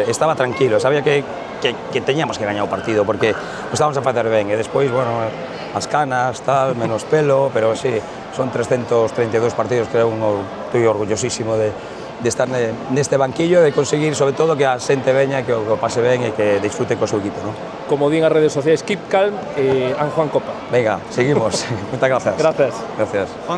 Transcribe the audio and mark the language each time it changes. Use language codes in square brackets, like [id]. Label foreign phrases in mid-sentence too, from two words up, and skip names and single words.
[gl] Estaba tranquilo, sabía que teñamos que gañar o partido, porque o estábamos a facer ben, e despois, bueno, as canas, tal, menos pelo, pero sí, son 332 partidos, creo, [es] estoy orgullosísimo de estar [gl] neste banquillo, de conseguir, sobre todo, que a xente veña, que o pase ben e que disfrute co seu equipo, ¿no? Como din as redes sociais, [en] keep calm, and Juan Copa. [es] Venga, seguimos. Muchas gracias. Gracias. Gracias.